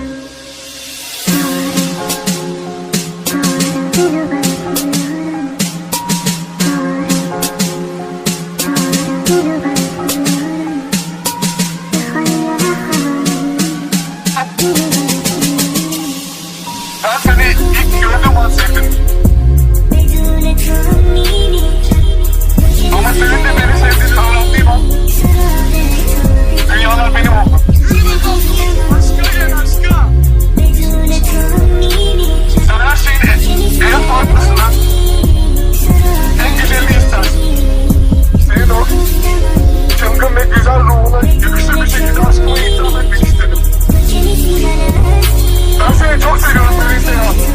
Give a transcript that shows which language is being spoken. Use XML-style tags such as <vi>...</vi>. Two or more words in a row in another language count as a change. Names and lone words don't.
<fa>دلو برات میارم دلو برات میارم بخوای یا نخوای دلو برات میارم</fa> <tr>Ben seni ilk gördüğüm an sevdim.</tr> <fa>بدون تو هم میمیرم</fa> <tr>Ama senin de beni sevdiğini öğrendiğim an dünyalar benim oldu. Aşka gel aşka.</tr> <fa>بدون تو هم میمیرم</fa> <tr>Sen her şeyin en farklısını, en güzelini istersin. Senin o çılgın ve güzel ruhuna yakışır bir şekilde aşkımı itiraf etmek istedim. Ben seni çok seviyorum Melisa ya.</tr>